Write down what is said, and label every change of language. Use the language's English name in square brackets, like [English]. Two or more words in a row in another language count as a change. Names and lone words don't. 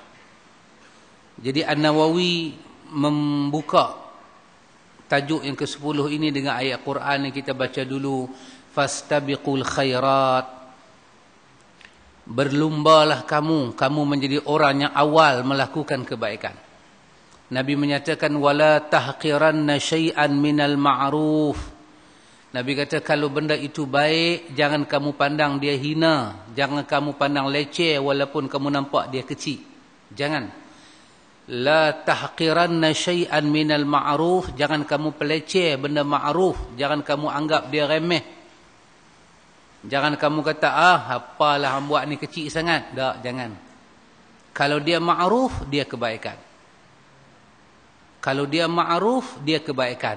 [Malay] Jadi An-Nawawi membuka tajuk yang ke-10 ini dengan ayat Quran yang kita baca dulu, [Arabic] فاستبقوا الخيرات. [Malay] Berlumbalah kamu menjadi orang yang awal melakukan kebaikan. Nabi menyatakan [Arabic] ولا تحقرن شيئا من المعروف. [Malay] Nabi kata kalau benda itu baik, jangan kamu pandang dia hina, jangan kamu pandang leceh walaupun kamu nampak dia kecil. Jangan. [Arabic] لا تحقرن شيئا من المعروف, [Malay] jangan kamu peleceh benda ma'ruf, jangan kamu anggap dia remeh. Jangan kamu kata, apalah hang buat ni kecil sangat. Tak, jangan. Kalau dia ma'ruf, dia kebaikan. Kalau dia ma'ruf, dia kebaikan.